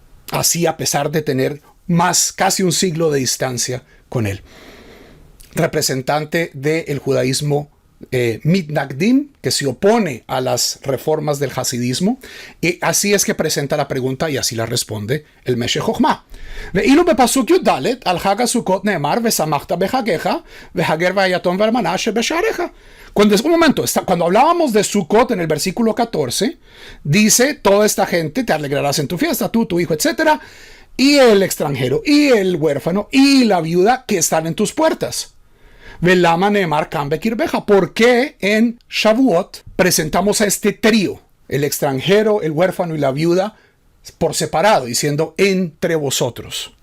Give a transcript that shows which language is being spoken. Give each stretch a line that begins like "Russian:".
Spanish: Así, a pesar de tener casi un siglo de distancia con él. Representante del judaísmo Mitnagdim, que se opone a las reformas del hasidismo, y así es que presenta la pregunta y así la responde el Meshech Chochmah.
Hebrew: ואילו בפסוק י"ד על חג הסוכות נאמר ושמחת בחגיך והגר והיתום והאלמנה שבשעריך.
Spanish: Cuando hablábamos de Sukkot en el versículo 14, dice: toda esta gente te alegrarás en tu fiesta, tú, tu hijo, etc. Y el extranjero, y el huérfano, y la viuda que están en tus puertas. Velama Neemar Kan Bekirbeja. ¿Por qué en Shavuot presentamos a este trío, el extranjero, el huérfano y la viuda, por separado, diciendo entre vosotros?